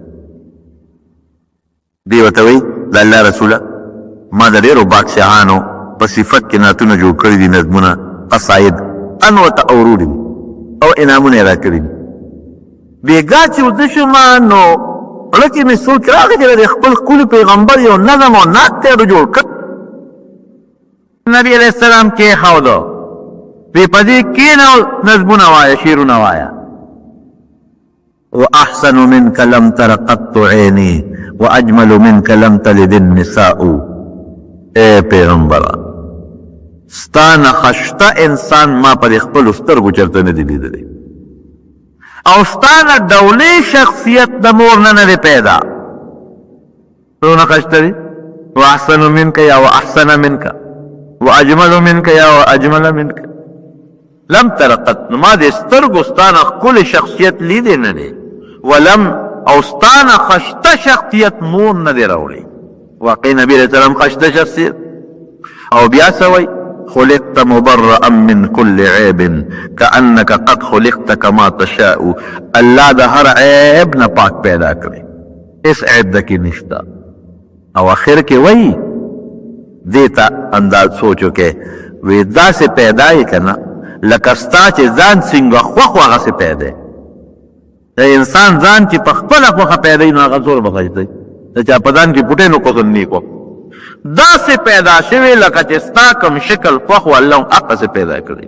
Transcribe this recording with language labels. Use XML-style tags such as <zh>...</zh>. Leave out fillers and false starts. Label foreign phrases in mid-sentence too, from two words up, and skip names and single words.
<ps>دی ورته وایي د الله رسوله ما د ډېرو بادشاهانو په صفت کې نعتونه جوړ کړي دي نظمونه قصاید ان ورته اوروړي او انعامونه یې راکړي دي. بېګا چې وده شومه نو زړه کې مې سوچ راغی چې د خپل ښکلي پیغمبر یو نظم او نعت ته جوړ کړ. نبي</ps> <ar>علیه السلام</ar> <ps>کېښوده وی په دې کښېنه او نظمونه وایه شعرونه وایه.</ps> <ar>وأحسن منك لم تر قط عيني وأجمل منك لم تلد النساء.</ar> <ps>اے پیغمبره ستانه خشته انسان ما په خپلو سترګو چېرته نه دی لیدلی او ستانه ډولې شخصیت د مور نه دی پیدا. څونه خشته دی.</ps> <ar>وأحسن منك یا وأحسن منك وأجمل منك یا وأجمل منك لم تر قط.</ar> <ps>نو ما د سترګو ستانه ښکلی شخصیت لیدی نه دی ولم او ستانه خشته شخصیت مور نه دی راوړی. واقعي نبي</ps> <ar>علیه السلام</ar> <ps>خشته شخصیت او بیا څه وایي</ps> <ar>خلقت مبرأ من كل عيب كأنك قد خلقت كما تشاء.</ar> <ps>الله د هر عیب نه پاک پیدا کړی هیڅ عیب د کې نشته. او اخر کې وایي دې ته انداز سوچ وکړئ وی داسې پیدا یې که نه لکه ستا چې ځان څنګه خوښ و هغسې پیدا یې. د انسان ځان چې په خپله خوښه پیدا یي نو هغه زور به ښایسته د چا په ځان کې پوټی نو کوزن نیک و داسې پیدا شوی لکه چې ستا کوم شکل خوښ و الله هغسې پیدا کړی.</ps>